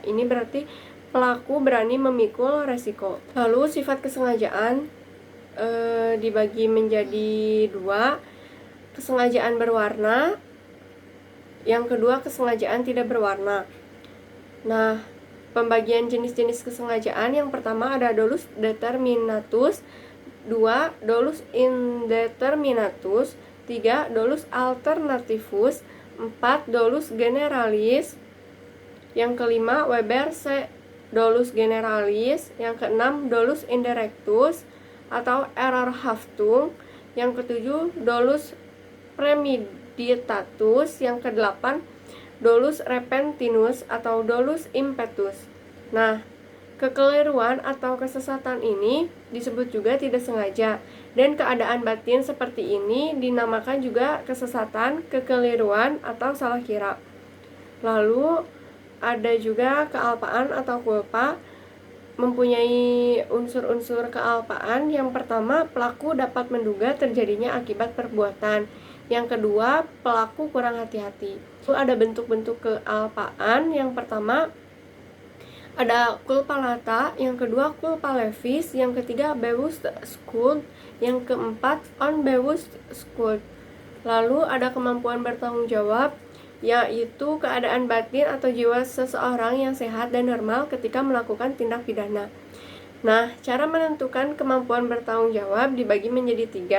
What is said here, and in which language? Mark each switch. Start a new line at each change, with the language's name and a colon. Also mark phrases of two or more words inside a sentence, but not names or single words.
Indonesian: Ini berarti pelaku berani memikul resiko. Lalu sifat kesengajaan dibagi menjadi dua, kesengajaan berwarna, yang kedua kesengajaan tidak berwarna. Nah, pembagian jenis-jenis kesengajaan, yang pertama ada
Latin: dolus determinatus,
Indonesian: 2
Latin: dolus indeterminatus, 3 dolus alternativus, 4 dolus generalis,
Indonesian: yang kelima
Latin: Weber C dolus generalis,
Indonesian: yang keenam
Latin: dolus indirectus
Indonesian: atau errorhaftung, yang ketujuh
Latin: dolus premeditatus,
Indonesian: yang kedelapan
Latin: dolus repentinus
Indonesian: atau
Latin: dolus impetus.
Indonesian: Nah, kekeliruan atau kesesatan ini disebut juga tidak sengaja, dan keadaan batin seperti ini dinamakan juga kesesatan, kekeliruan, atau salah kira. Lalu ada juga kealpaan atau culpa, mempunyai unsur-unsur kealpaan. Yang pertama, pelaku dapat menduga terjadinya akibat perbuatan. Yang kedua, pelaku kurang hati-hati. Ada bentuk-bentuk kealpaan. Yang pertama ada
Latin: culpa lata,
Indonesian: yang kedua
Latin: culpa levis,
Indonesian: yang ketiga
German: bewusst schuld,
Indonesian: yang keempat
German: unbewusst schuld.
Indonesian: Lalu ada kemampuan bertanggung jawab, yaitu keadaan batin atau jiwa seseorang yang sehat dan normal ketika melakukan tindak pidana. Nah, cara menentukan kemampuan bertanggung jawab dibagi menjadi tiga.